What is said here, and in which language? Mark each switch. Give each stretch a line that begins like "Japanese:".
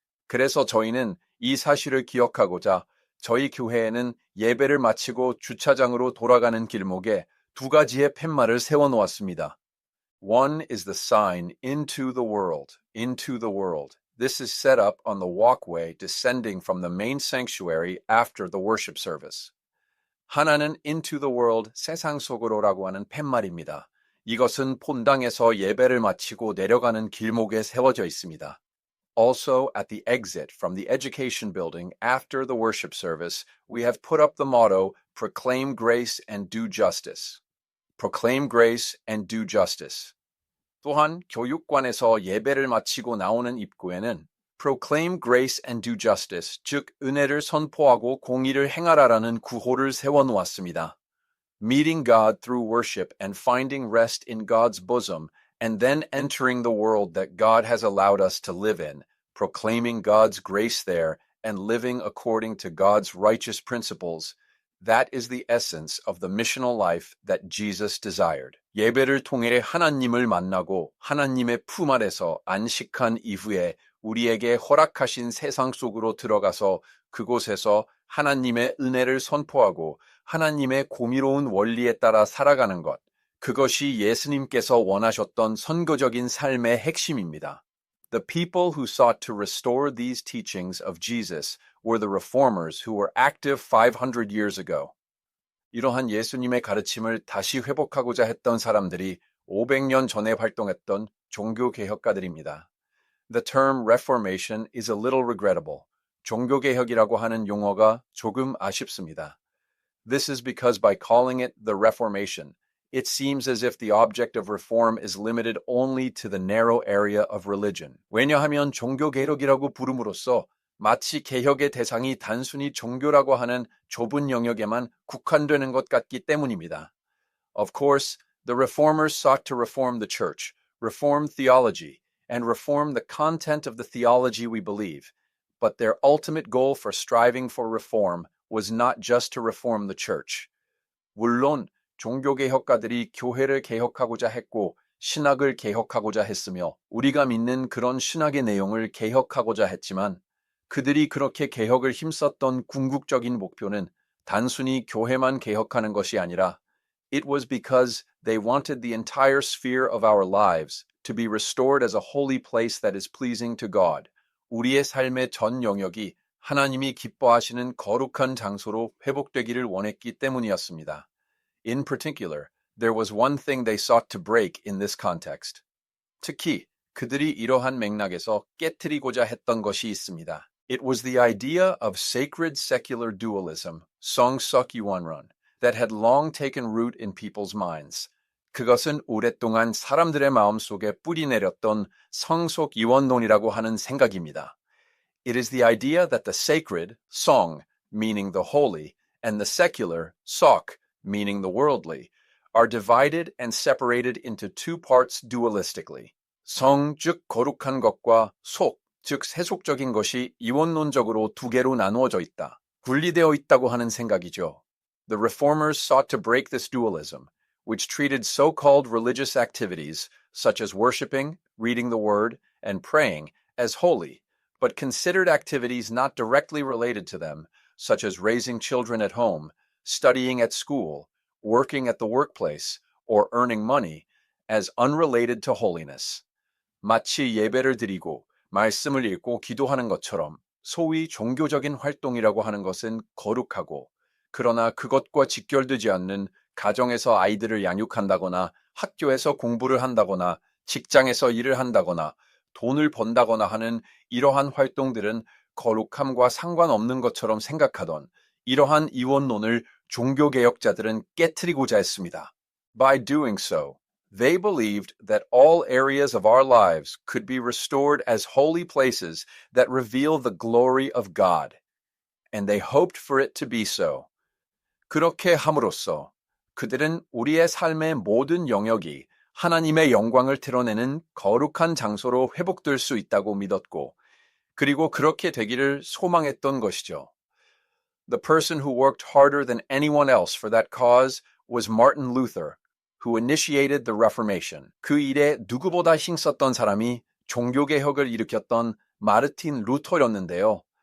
Korean: 그래서 저희는 이 사실을 기억하고자 저희 교회에는 예배를 마치고 주차장으로 돌아가는 길목에 2가지의 팻말을 세워놓았습니다.
English: One is the sign into the world, into the world. This is set up on the walkway descending from the main sanctuary after the worship service.
Korean: 하나는
English: into the world,
Korean: 세상 속으로라고 하는 팻말입니다. 이것은 본당에서 예배를 마치고 내려가는 길목에 세워져 있습니다.
English: Also, at the exit from the education building after the worship service, we have put up the motto, Proclaim grace and do justice. Proclaim grace and do justice.
Korean: 또한 교육관에서 예배를 마치고 나오는 입구에는
English: Proclaim grace and do justice,
Korean: 즉 은혜를 선포하고 공의를 행하라라는 구호를 세워놓았습니다.
English: Meeting God through worship and finding rest in God's bosom, and then entering the world that God has allowed us to live in, proclaiming God's grace there and living according to God's righteous principles, that is the essence of the missional life that Jesus desired.
Korean: 예배를 통해 하나님을 만나고 하나님의 품 아래서 안식한 이후에 우리에게 허락하신 세상 속으로 들어가서 그곳에서 하나님의 은혜를 선포하고 하나님의 공의로운 원리에 따라 살아가는 것, 그것이 예수님께서 원하셨던 선거적인 삶의 핵심입니다.
English: The people who sought to restore these teachings of Jesus were the reformers who were active 500 years ago.
Korean: 이러한 예수님의 가르침을 다시 회복하고자 했던 사람들이 500년 전에 활동했던 종교개혁가들입니다.
English: The term reformation is a little regrettable.
Korean: 종교개혁이라고 하는 용어가 조금 아쉽습니다.
English: This is because by calling it the Reformation, it seems as if the object of reform is limited only to the narrow area of religion.
Korean: 왜냐하면 종교개혁이라고 부름으로써 마치 개혁의 대상이 단순히 종교라고 하는 좁은 영역에만 국한되는 것 같기 때문입니다.
English: Of course, the reformers sought to reform the church, reform theology, and reform the content of the theology we believe, but their ultimate goal for striving for reform was not just to reform the church.
Korean: 물론 종교개혁가들이 교회를 개혁하고자 했고 신학을 개혁하고자 했으며 우리가 믿는 그런 신학의 내용을 개혁하고자 했지만 그들이 그렇게 개혁을 힘썼던 궁극적인 목표는 단순히 교회만 개혁하는 것이 아니라
English: It was because they wanted the entire sphere of our lives to be restored as a holy place that is pleasing to God.
Korean: 우리의 삶의 전 영역이 하나님이 기뻐하시는 거룩한 장소로 회복되기를 원했기 때문이었습니다.
English: In particular, there was one thing they sought to break in this context.
Korean: 특히 그들이 이러한 맥락에서 깨트리고자 했던 것이 있습니다.
English: It was the idea of sacred secular dualism, 성석이원론, that had long taken root in people's minds.
Korean: 그것은 오랫동안 사람들의 마음속에 뿌리 내렸던 성속이원론이라고 하는 생각입니다.
English: It is the idea that the sacred, 성, meaning the holy, and the secular, 속, meaning the worldly, are divided and separated into two parts dualistically.
Korean: 성, 즉 거룩한 것과 속, 즉 세속적인 것이 이원론적으로 두 개로 나누어져 있다. 분리되어 있다고 하는 생각이죠.
English: The reformers sought to break this dualism, which treated so-called religious activities, such as worshiping, reading the word, and praying, as holy, but considered activities not directly related to them, such as raising children at home, studying at school, working at the workplace, or earning money, as unrelated to holiness.
Korean: 마치 예배를 드리고 말씀을 읽고 기도하는 것처럼 소위 종교적인 활동이라고 하는 것은 거룩하고 그러나 그것과 직결되지 않는 가정에서 아이들을 양육한다거나 학교에서 공부를 한다거나 직장에서 일을 한다거나 돈을 번다거나 하는 이러한 활동들은 거룩함과 상관없는 것처럼 생각하던 이러한 이원론을 종교개혁자들은 깨트리고자 했습니다.
English: By doing so, they believed that all areas of our lives could be restored as holy places that reveal the glory of God, and they hoped for it to be so.
Korean: 그렇게 함으로써 그들은 우리의 삶의 모든 영역이 하나님의 영광을 드러내는 거룩한 장소로 회복될 수 있다고 믿었고, 그리고 그렇게 되기를 소망했던 것이죠.
English: The person who worked harder than anyone else for that cause was Martin Luther, who initiated the Reformation.
Korean: 그 일에 누구보다 힘썼던 사람이 종교개혁을 일으켰던 마르틴 루터였는데요.